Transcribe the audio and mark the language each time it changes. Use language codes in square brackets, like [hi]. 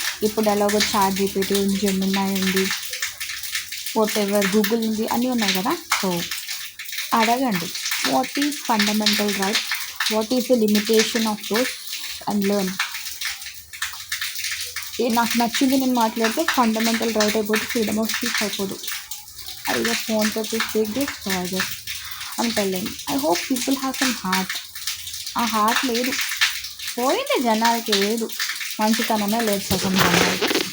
[te] ఇప్పుడు ఎలాగో chat GPT ఉంది, జెమినీ ఉంది, వాట్ ఎవర్ గూగుల్ ఉంది, అన్నీ ఉన్నాయి కదా. సో అడగండి, [en] What is fundamental right, what is the limitation of those and learn. [te] నాకు నచ్చింది నేను మాట్లాడితే ఫండమెంటల్ రైట్ అయిపోతే ఫ్రీడమ్ ఆఫ్ స్పీచ్ అయిపోదు. [en] I just wanted to speak this, so I'm telling. I hope people have some heart. [te] ఆ heart లేదు, పోయింది జనాలకి, లేదు మంచితనమే లేదు సగం జనాలకి.